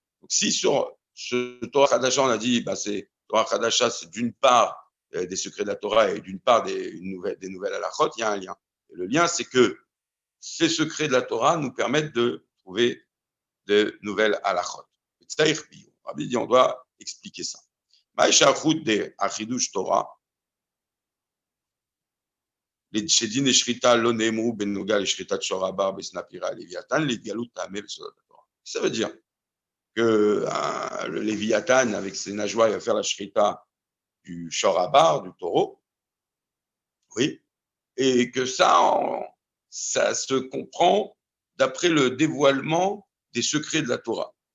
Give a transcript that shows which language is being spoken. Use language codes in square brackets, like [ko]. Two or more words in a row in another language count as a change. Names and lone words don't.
[fr] Donc si sur ce [he] תורה חדשה, [fr] on a dit, c'est [he] תורה חדשה, [fr] c'est d'une part des secrets de la Torah et d'une part des nouvelles halachot, il y a un lien. Et le lien, c'est que ces secrets de la Torah nous permettent de trouver de nouvelles halachot. Rabbi dit, on doit expliquer ça. [he] de החידוש תורה, שדין לשחיטה לא נאמרו בנוגע לשחיטת שור הבר בסנפירה לוויתן להתגלות טעמי בסודות התורה. [fr] Ça veut dire que le Léviathan, avec ses nageoires, il va faire la shrita du [he] שור הבר, [fr] du taureau, oui, et que ça se comprend d'après le dévoilement des secrets de la Torah.